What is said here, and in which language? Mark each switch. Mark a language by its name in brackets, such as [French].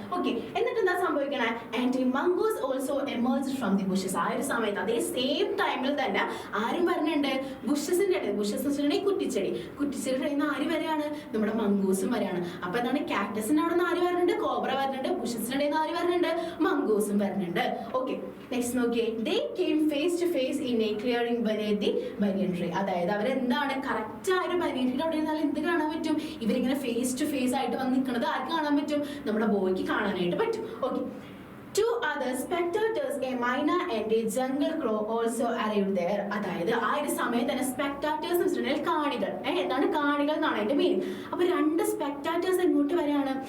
[English] okay, [Malayalam] എന്നിട്ട് എന്താ സംഭവിക്കണേ? [English] And mongoose also emerged from the bushes. [Malayalam] ആ ഒരു സമയത്ത് അതേ സെയിം ടൈമിൽ തന്നെ ആരും വരുന്നുണ്ട്? ബുഷസിന്റെ ഇടയിൽ. ബുഷസ് എന്ന് വെച്ചിട്ടുണ്ടെങ്കിൽ കുറ്റിച്ചെടിയുടെ ഇടയിൽ നിന്ന് ആര് വരെയാണ്? നമ്മുടെ മംഗൂസും വരെയാണ്. അപ്പൊ എന്താണ്? കാക്ടസിന്റെ അവിടെ നിന്ന് ആര് വരുന്നുണ്ട്? കോബ്ര വരുന്നുണ്ട്. ബുഷസിന്റെ ഇടയിൽ നിന്ന് ആര് വരുന്നുണ്ട്? മംഗൂസും വരുന്നുണ്ട്. ഓക്കെ, നെക്സ്റ്റ് നോക്കിയേ. [English] They came face to face in a clearing beneath the banyan tree. [Malayalam] അതായത് അവരെന്താണ് കറക്റ്റ് ആ ഒരു ബനിയൻ ട്രീയുടെ അവിടെ ഇരുന്നാൽ എന്ത് കാണാൻ പറ്റും? ഇവരിങ്ങനെ ഫേസ് ടു ഫേസ് ആയിട്ട് വന്ന് നിൽക്കുന്നത് ആർക്ക് കാണാൻ പറ്റും? നമ്മുടെ ബോയ്ക്ക് കാണാനായിട്ട് പറ്റും. [English] Okay, two other spectators, a myna and a jungle crow, also arrived there. [Malayalam] അതായത് ആ ഒരു സമയത്ത് തന്നെ സ്പെക്ടാറ്റേഴ്സ് എന്ന് വെച്ചിട്ടുണ്ടെങ്കിൽ കാണികൾ. എന്താണ് കാണികൾ എന്നാണ് അതിന്റെ മീനിങ്. അപ്പൊ രണ്ട് സ്പെക്ടാറ്റേഴ്സ് എങ്ങോട്ട് വരാണ്?